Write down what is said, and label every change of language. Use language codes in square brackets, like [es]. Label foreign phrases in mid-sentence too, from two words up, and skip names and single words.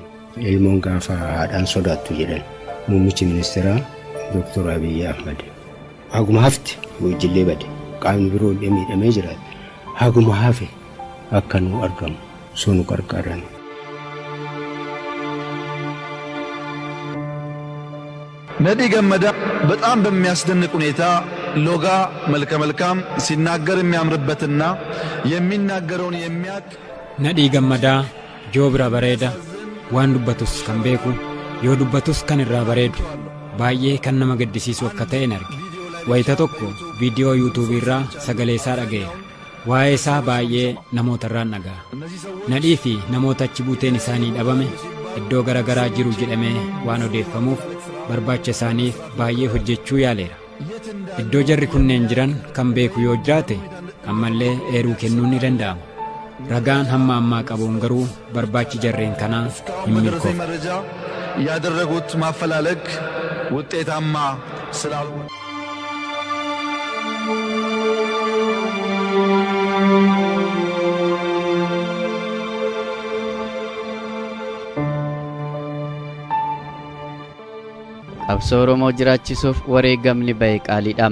[om] Ilmoon gaafa haadhaan sodaattu jedhan muummichi ministeeraa Dr. Abiy Ahmed. Haguma hafte hojillee bade qaamni biroo illee miidhamee jiraate haguma hafe akka nuu argamu sunu qarqaran. [am] ነዲ ገመዳ በጣም በሚያስደንቅ ሁኔታ ሎጋ መልከ መልካም ሲናገር የሚያምርበትና የሚናገረውን የሚያቅ [om] Nadhii Gammadaa jabaa bareedaa waan dubbatus kan beeku yoo dubbatus kan irraa bareedu baay'ee kan nama gaddisiisu akka ta'een arge wayita tokko viidiyoo yuutuubii irraa sagalee isaa dhaga'e waa'ee isaa baay'ee namoota irraan dhaga'a nadhii fi namoota achi buuteen isaanii dhabame iddoo garagaraa jiru jedhamee waan odeeffamuuf barbaacha isaaniif baay'ee hojjechuu yaaleera iddoo jarri kunneen jiran kan beeku yoo jiraate ammallee eeruu kennuun ni danda'ama ragaan hamma ammaa qabuun garuu barbaachi jarreen kanaa hin milkoofne [am] ያደረጉት ማፈላለግ ውጤታማ ስላልሆነ [om] qabsoo Oromoo jiraachisuuf wareegamni ba'e qaaliidha.